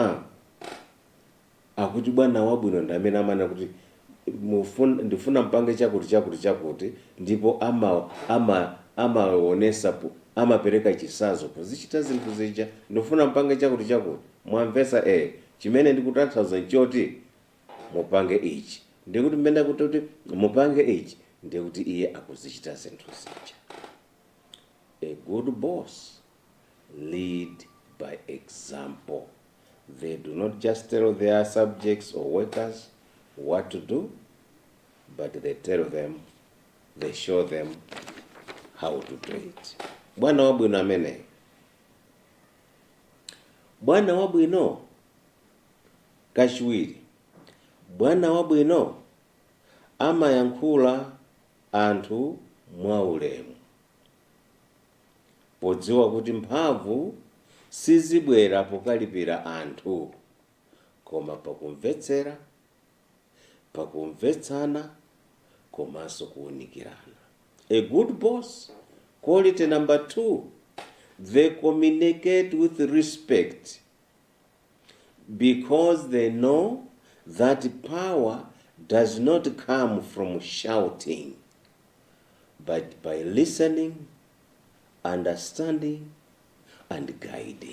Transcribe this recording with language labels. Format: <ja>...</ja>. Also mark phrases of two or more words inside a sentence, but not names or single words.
<ny>Akuti bwana wabwino ndi amene amana kuti ndifuna mpange chakuti ndipo amaonesa amapereka chisazo pozichita zinthu zija. Ndifuna mpange chakuti mwamvesa chimene ndikutanthauza nchoti mupange ichi, ndikuti mmene kuti mupange ichi, ndikuti iye akuzichita zinthu zija.</ny> <en>A good boss lead by example. They do not just tell their subjects or workers what to do, but they tell them, they show them how to do it.</en> <ny>Bwana wabwino amene. Bwana wabwino kachiwiri. Bwana wabwino amayankhula anthu mwaulemu, podziwa kuti mphamvu sizibwera pokalipira anthu, koma pakumvetsera, pakumvetsana, komanso kuunikirana.</ny> <en>A good boss, quality number 2, they communicate with respect, because they know that power does not come from shouting, but by listening, understanding, and guiding.</en>